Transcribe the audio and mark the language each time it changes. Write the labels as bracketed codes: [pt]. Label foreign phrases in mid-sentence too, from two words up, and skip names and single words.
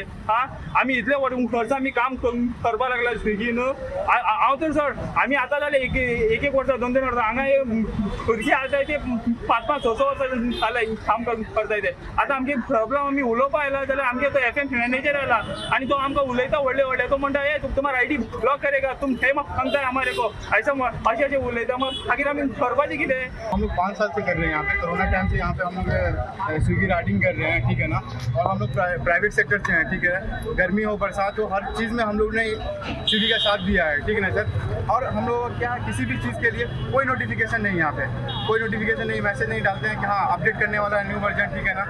[kok] आमी इतले वर्स आमी काम करपा लागला स्विगीन। हांव तर सर आमी आतां जाले एक वर्सां 2-2 वर्सां हांगा भुरगीं आताय ते 5-6 वर्सां जाले काम करताय ते। आतां आमगे प्रॉब्लम आमी उलोवपा आयला जाल्यार आमगे तो FM मॅनेजर आयला आनी तो आमकां उलयता व्हडले तो म्हणटा [hi] ए तुम्हारा आईडी ब्लॉक करेगा तुम [kok] हे म्हाका सांगताय [hi] हमारे को [kok] अशें उलयता। मग मागीर आमी करपाचें कितें? [hi] हम लोग 5 साल से कर रहे हैं यहाँ पे, कोरोना टाइम से यहाँ पे हम लोग स्विगी राइडिंग कर रहे हैं, ठीक है ना। और हम लोग प्राइवेट सेक्टर से हैं, ठीक है। गर्मी हो बरसात हो हर चीज़ में हम लोग ने स्विगी का साथ दिया है, ठीक है ना सर। और हम लोग क्या किसी भी चीज़ के लिए कोई नोटिफिकेशन नहीं, यहाँ पे कोई नोटिफिकेशन नहीं, मैसेज नहीं डालते हैं कि हाँ अपडेट करने वाला है [en] new version, [hi] ठीक है ना।